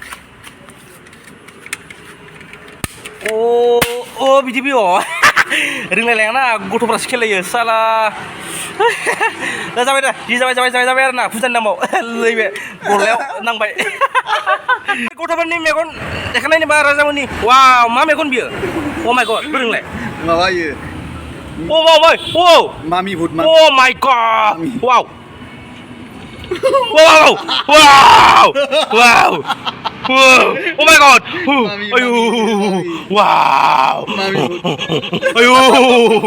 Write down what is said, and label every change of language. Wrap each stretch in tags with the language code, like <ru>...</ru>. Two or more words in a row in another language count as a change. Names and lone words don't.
<brx>अ बिदि बोयो रोंलायलायाना गथ'फ्रासो खेलायो साला दा जाबाय दा जि जाबाय आरो ना फुजानि नामाव नैबे गलायाव नांबाय गथ'फोरनि मेगन देखानायनि बा राजामोननि वाव मा मेगन बियो</brx> <en>oh my god</en> <brx>रोंलाय माबायो अ माबाय अ मामि भुट</brx> <en>oh my god wow wow wow wow oh my god ayu wow ayu</en>